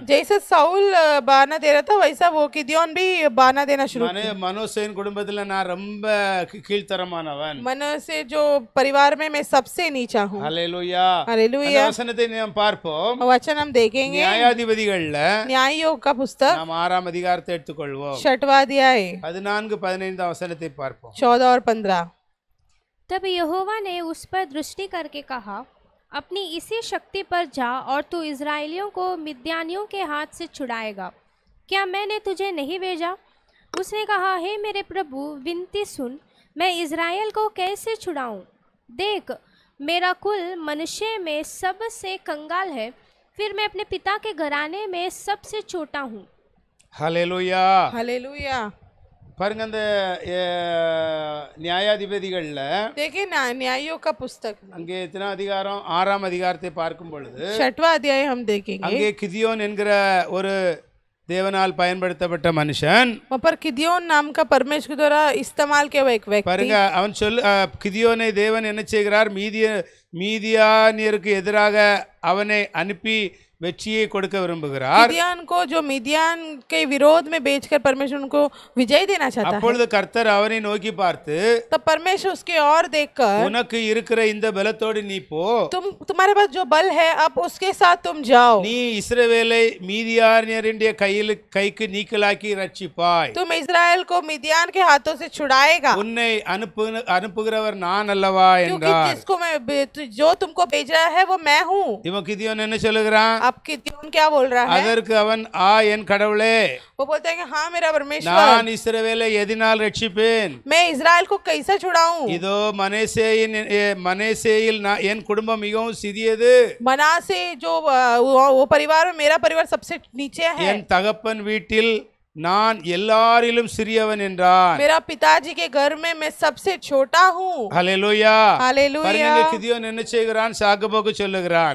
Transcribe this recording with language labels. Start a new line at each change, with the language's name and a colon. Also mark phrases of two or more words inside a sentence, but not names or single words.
Hindi: जैसे साउल बहाना दे रहा था वैसा वो किदियोन भी बहाना देना शुरू किया।
Tamil: மனோசேயின் குடும்பத்துல நான் ரொம்ப கீழ்த்தரமானவன்,
Hindi: मनोसे जो परिवार में मैं सबसे नीचा हूँ।
Tamil: ஹல்லேலூயா.
Hindi: हालेलुया।
Tamil: அந்த வசனத்தை நாம் பார்ப்போம்.
Hindi: वचन हम देखेंगे
Tamil: நியாயாதிபதிகள்ல
Hindi: न्यायों का पुस्तक
Tamil: நாம் 6ஆம் அதிகாரத்தை எடுத்துக்கொள்வோம்.
Hindi: 6वां अध्याय
Tamil: 14-15 वசனத்தை பார்ப்போம்.
Hindi: 14 और 15। तब यहोवा ने उस पर दृष्टि करके कहा, अपनी इसी शक्ति पर जा और तू इज़राइलियों को मिद्यानियों के हाथ से छुड़ाएगा। क्या मैंने तुझे नहीं भेजा? उसने कहा, हे मेरे प्रभु, विनती सुन, मैं इज़राइल को कैसे छुड़ाऊं? देख, मेरा कुल मनुष्य में सबसे कंगाल है, फिर मैं अपने पिता के घराने में सबसे छोटा हूँ।
Tamil: ஹல்லேலூயா.
Hindi: हालेलुया।
Tamil: பாருங்க, அந்த நியாயாதிபதிகள்ல
Hindi: देखिए न्यायों का पुस्तक
Tamil: அங்கே எத்தனை அதிகாரம், 6ஆம் அதிகாரத்தை பார்க்கும் பொழுது
Hindi: 6वां अध्याय हम देखेंगे।
Tamil: அங்கே கிதியோன் என்கிற ஒரு தேவனால் பயன்படுத்தப்பட்ட மனுஷன்,
Hindi: वहाँ पर किदियोन नाम का परमेश्वर के द्वारा इस्तेमाल किया हुआ एक व्यक्ति।
Tamil: பாருங்க, அவன் கிதியோனை தேவன் என்ன செய்கிறார், மீதியானியருக்கு எதிராக அவனை அனுப்பி வெற்றியை கொடுக்க விரும்புகிறார்.
Hindi: मिद्यान को जो मिद्यान के विरोध में बेचकर परमेश्वर उनको विजय देना चाहता है।
Tamil: அப்பொழுது கர்த்தர் அவனை நோக்கி பார்த்து,
Hindi: तब परमेश्वर उसके ओर देखकर,
Tamil: உனக்கு இருக்கிற இந்த பலத்தோடு நீ போ,
Hindi: तुम्हारे पास जो बल है अब उसके साथ तुम जाओ,
Tamil: நீ இஸ்ரவேலை மீதியானியருடைய கைக்கு நீக்கலாக்கி ரட்சிப்பாய்,
Hindi: तुम इस्राएल को मिद्यान के हाथों से छुड़ाएगा,
Tamil: உன்னை அனுப்புகிறவர் நான் அல்லவா
Hindi: क्योंकि
Tamil: என்றார்.
Hindi: जिसको मैं जो तुमको भेज रहा है वो मैं हूँ।
Tamil: இவன் கிதியோன் என்ன சொல்லுகிறான்?
Hindi: अब किदियोन क्या बोल रहा है?
Tamil: அதற்கு அவன், என் கடவுளே,
Hindi: वो बोलते हैं कि हाँ मेरा परमेश्वर,
Tamil: நான் இஸ்ரவேலை எதினால் ரட்சிப்பேன்?
Hindi: मैं इस्राएल को कैसा छुड़ाऊं?
Tamil: இதோ மனேசேயில் என் குடும்பம் மிகவும் சிறியது,
Hindi: मनासे जो वो परिवार में मेरा परिवार सबसे नीचे है,
Tamil: என் தகப்பன் வீட்டில் நான் எல்லாரிலும் சிறியவன் என்றான்.
Hindi: मेरा पिताजी के घर में मैं सबसे छोटा हूँ।
Tamil: ஹல்லேலூயா.
Hindi: हालेलुया।
Tamil: பாருங்க, கிதியோன் என்ன செய்கிறான், சாக்குபோக்கு சொல்லுகிறான்.